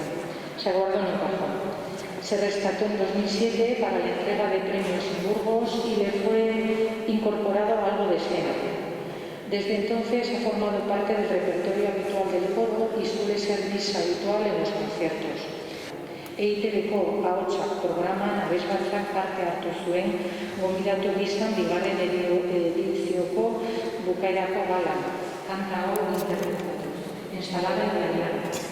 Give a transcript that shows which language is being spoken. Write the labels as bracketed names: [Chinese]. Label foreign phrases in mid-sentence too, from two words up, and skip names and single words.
[Spanish] Se guardó en un cajón. Se rescató en 2007 para la entrega de premios en Burgos y le fue incorporado algo de escena. Desde entonces ha formado parte del repertorio habitual del coro y suele ser misa habitual en los conciertos. [Basque] EITBko ahotsak programan abesbatzak parte hartu zuen gonbidatu gizan bigarren edizioko bukaerako galan. Kanta hau interpretatuz. [Spanish] Ensalada italiana.